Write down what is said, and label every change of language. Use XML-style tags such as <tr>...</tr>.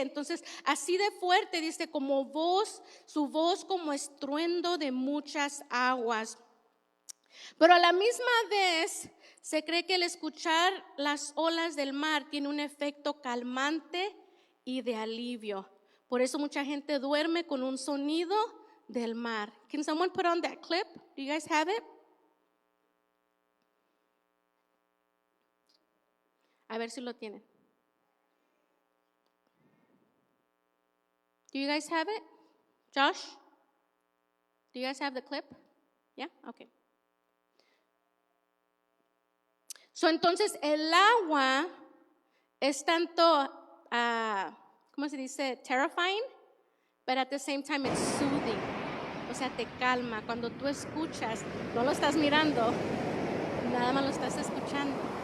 <es>Entonces, así de fuerte, dice, como voz, su voz como estruendo de muchas aguas. Pero a la misma vez se cree que el escuchar las olas del mar tiene un efecto calmante y de alivio. Por eso mucha gente duerme con un sonido del mar.</es> <en>Can someone put on that clip? Do you guys have it?</en> <es>A ver si lo tienen.</es> <en>Do you guys have it? Josh? Do you guys have the clip? Yeah? Okay.</en> <es>So, entonces el agua es tanto, ¿cómo se dice?</es> <en>Terrifying, but at the same time it's soothing.</en> <es>O sea, te calma. Cuando tú escuchas, no lo estás mirando, nada más lo estás escuchando.</es>